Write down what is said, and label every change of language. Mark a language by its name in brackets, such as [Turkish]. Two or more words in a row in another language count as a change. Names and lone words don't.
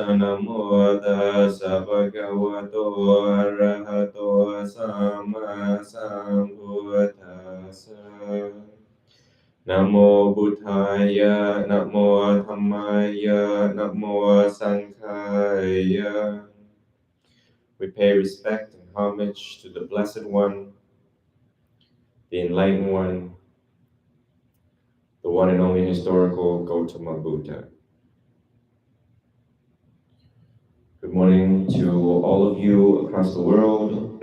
[Pali] Namo tassa bhagavato arahato sama sambuddhassa. Namo Buddhaya, Namo Dhammaya, Namo Sanghaya. [English] We pay respect and homage to the Blessed One, the Enlightened One, the one and only historical Gautama Buddha. Good morning to all of you across the world.